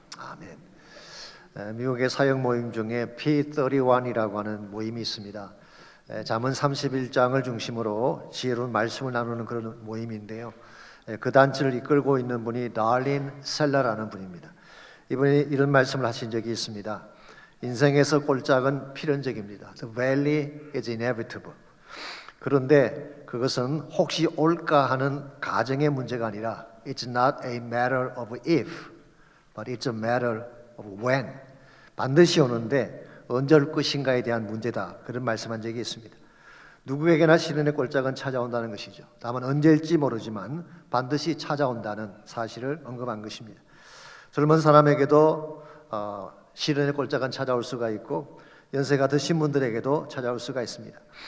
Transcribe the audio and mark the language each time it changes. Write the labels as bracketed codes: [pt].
[ko] 아멘. 미국의 사역 모임 중에 P31이라고 하는 모임이 있습니다. 잠언 31장을 중심으로 지혜로운 말씀을 나누는 그런 모임인데요. 그 단체를 이끌고 있는 분이 달린 셀러라는 분입니다. 이분이 이런 말씀을 하신 적이 있습니다. 인생에서 꼴짝은 필연적입니다. [en] The valley is inevitable. [ko] 그런데 그것은 혹시 올까 하는 가정의 문제가 아니라 [en] It's not a matter of if, but it's a matter of when. [ko] 반드시 오는데 언제 올 것인가에 대한 문제다. 그런 말씀한 적이 있습니다. 누구에게나 시련의 꼴짝은 찾아온다는 것이죠. 다만 언제일지 모르지만 반드시 찾아온다는 사실을 언급한 것입니다. 젊은 사람에게도 시련의 꼴짝은 찾아올 수가 있고 연세가 드신 분들에게도 찾아올 수가 있습니다.